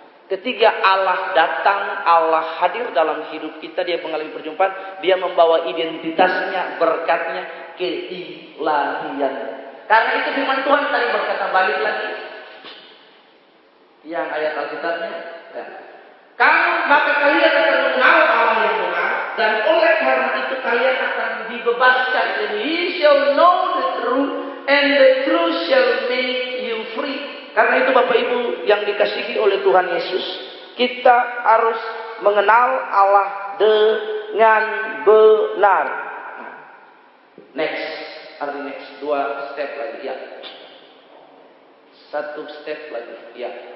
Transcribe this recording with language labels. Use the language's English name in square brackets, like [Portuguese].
[Indonesian] Ketika Allah datang, Allah hadir dalam hidup kita, dia mengalami perjumpaan, dia membawa identitasnya, berkatnya, keilahian. Karena itu firman Tuhan tadi berkata, balik lagi. Yang ayat Alkitabnya, ya. Maka kalian akan mengenal Allah yang benar, dan oleh karena itu kalian akan dibebaskan. [English] And ye shall know the truth, and the truth shall make you free. [Indonesian] Karena itu Bapak Ibu yang dikasihi oleh Tuhan Yesus, kita harus mengenal Allah dengan benar. Next, 2 step lagi, ya. 1 step lagi, ya.